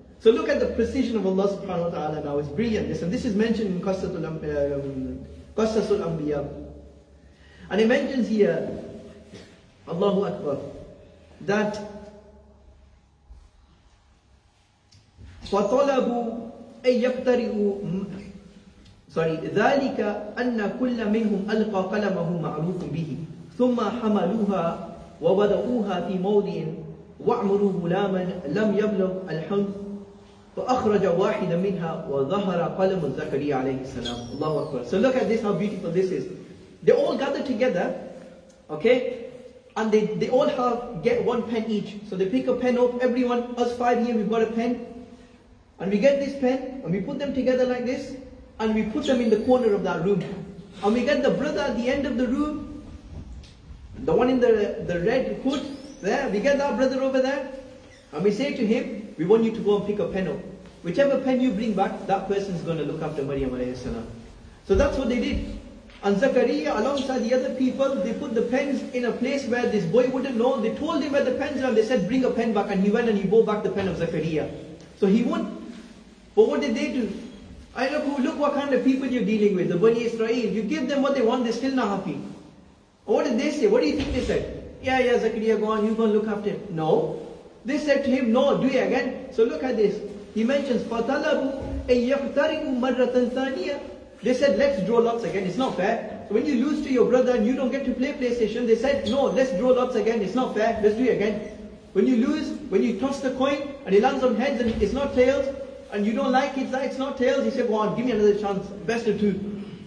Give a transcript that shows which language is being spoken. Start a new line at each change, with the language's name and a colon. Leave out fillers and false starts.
English: So look at the precision of Allah subhanahu wa ta'ala now. It's brilliant. And this is mentioned in Qasasul Anbiya.
Arabic: And it mentions here, Allahu Akbar, that فَطَلَبُوا أَن يَقْتَرِئُوا ذَلِكَ أَنَّ كُلَّ مِنْهُمْ أَلْقَى قَلَمَهُ مَعْرُوفٌ بِهِ ثُمَّ حَمَلُوهَا وَوَضَعُوهَا فِي مَوْضِعٍ وَأَمْرُوا غُلَامًا لَمْ يَبْلُغْ الْحُلْمَ فَأَخْرَجَ وَاحِدًا مِنْهَا وَظَهَرَ قَلَمُ زَكَرِيَّا عَلَيْهِ السلام. Allahu Akbar.
English: So look at this, how beautiful this is. They all gather together, okay, and they all get one pen each. So they pick a pen up, everyone, us 5 here, we've got a pen, and we get this pen, and we put them together like this, and we put them in the corner of that room. And we get the brother at the end of the room, the one in the red hood, there, we get that brother over there, and we say to him, we want you to go and pick a pen up. Whichever pen you bring back, that person is going to look after Maryam alayhi salam. So that's what they did. And Zakaria, alongside the other people, they put the pens in a place where this boy wouldn't know. They told him where the pens are, and they said, bring a pen back, and he went and he brought back the pen of Zakaria. So he won. But what did they do? Look what kind of people you're dealing with, the Bani Israel. You give them what they want, they're still not happy. What did they say? What do you think they said? Yeah, Zakaria, go on, you go and look after him. No. They said to him, no, do it again. So look at this. He mentions,
Arabic: فَطَلَبُوا أَن يَقْتَرِئُوا مَرَّةً ثَانِيَةً.
English: They said, let's draw lots again. It's not fair. So when you lose to your brother and you don't get to play PlayStation, they said, no, let's draw lots again. It's not fair. Let's do it again. When you lose, when you toss the coin and it lands on heads and it's not tails, and you don't like it, it's not tails, he said, go on, give me another chance. Best of two.